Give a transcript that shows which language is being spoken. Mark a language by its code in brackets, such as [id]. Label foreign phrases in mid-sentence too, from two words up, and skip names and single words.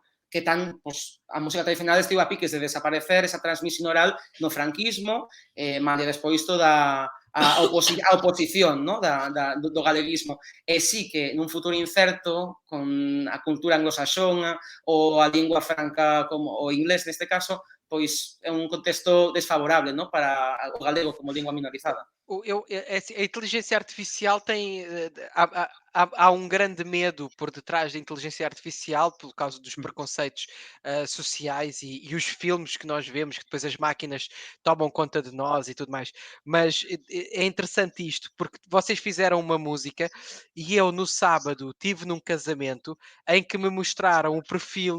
[gl] Que pues, a música tradicional estivo a piques de desaparecer esa transmisión oral no franquismo, malia despois toda a oposición, no? do galeguismo. E sí que nun futuro incerto, con a cultura anglosaxona ou a lingua franca como o inglés neste caso, pois é un contexto desfavorable, no? Para o galego como lingua minorizada. [pt] A inteligência artificial tem. Há um grande medo por detrás da inteligência artificial por causa dos preconceitos sociais e os filmes que nós vemos, que depois as máquinas tomam conta de nós e tudo mais. Mas é interessante isto, porque vocês fizeram uma música e eu no sábado tive num casamento em que me mostraram o perfil.